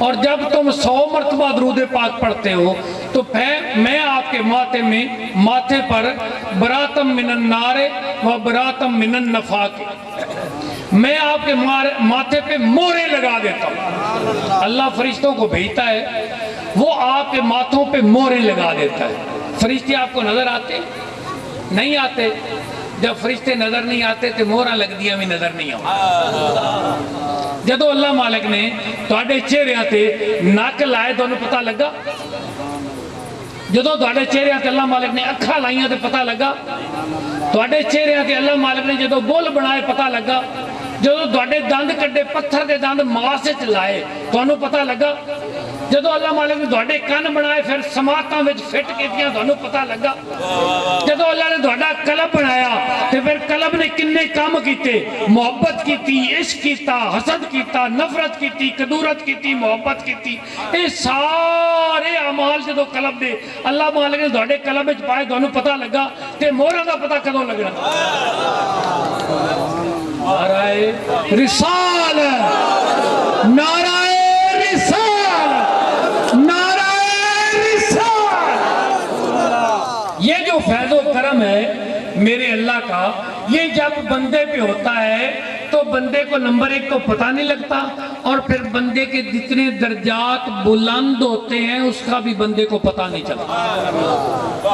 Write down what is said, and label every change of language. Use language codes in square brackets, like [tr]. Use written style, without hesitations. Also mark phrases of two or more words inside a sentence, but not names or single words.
[ur] اور جب تم 100 مرتبہ درود پاک پڑھتے ہو تو پھر میں آپ کے ماتھے پر [ar] براتم من النار و براتم من النفاق، [ur] میں آپ کے ماتھے پہ مورے لگا دیتا ہوں. اللہ فرشتوں کو بھیجتا ہے، وہ آپ کے ماتھوں پہ مورے لگا دیتا ہے. فرشتے آپ کو نظر آتے نہیں آتے؟ جب فرشتے نظر نہیں آتے تو مورا لگ دیا بھی نظر نہیں آتا. [pa] جدو اللہ مالک نے تواڈے چہرے تے نک لائے تو انہوں پتہ لگا؟ جدو تواڈے چہرے تے اللہ مالک نے اکھا لائیاں تے پتہ لگا؟ تواڈے چہرے تے اللہ مالک نے جدو بول بنائے پتہ لگا؟ جدو تواڈے دند کڈے پتھر دے دند ماس وچ لائے تو انہوں پتہ لگا؟ جدو اللہ مالک نے تواڈے کن بنائے پھر سماعتاں وچ فٹ کیتیاں تو انہوں پتہ لگا؟ جدو اللہ نے تواڈا قلب بنایا تے پھر قلب نے کنے کام کیتے؟ محبت کیتی، عشق کیتا، حسد کیتا، نفرت کیتی، کدورت کیتی، محبت کیتی. اے سارے اعمال جدو قلب دے اللہ مالک نے تواڈے قلب وچ پائے تو انہوں پتہ لگا تے موہراں دا پتہ کدوں لگنا؟ [ur] نعرہ رسال، نعرہ رسال، نعرہ رسال. یہ جو فیض و کرم ہے میرے اللہ کا، یہ جب بندے پہ ہوتا ہے تو بندے کو نمبر 1 کو پتہ نہیں لگتا، اور پھر بندے کے جتنے درجات بلند ہوتے ہیں اس کا بھی بندے کو پتہ نہیں چلتا.